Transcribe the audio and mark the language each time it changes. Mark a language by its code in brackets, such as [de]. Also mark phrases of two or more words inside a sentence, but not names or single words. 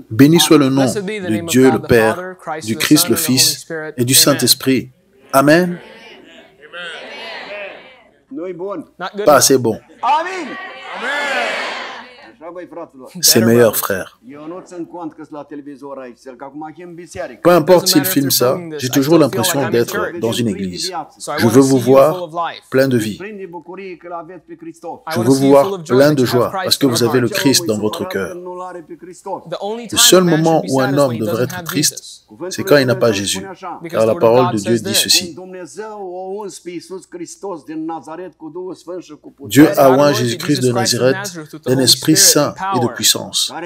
[fr] Béni soit le nom de Dieu le Père, du Christ le Fils et du Saint-Esprit. Amen. [ro] Nu-i bun. [fr] Pas assez bon. [ro] Amin. Așa, băi, fraților. [fr] C'est meilleur, frère. [ro] Eu nu țin cont că-s la televizor aici, că acum chem biserică. [fr] Peu importe s'il filme ça, j'ai toujours l'impression d'être dans une église. Je veux vous voir plein de vie. [ro] Plin de bucurie că l-aveți pe Hristos. [fr] Je veux vous voir plein de joie parce que vous avez le Christ dans votre cœur. Le seul moment où un homme devrait être triste, c'est quand il n'a pas Jésus. Car la parole de Dieu dit ceci. Dieu a oint Jésus-Christ de Nazareth d'un esprit saint et de puissance.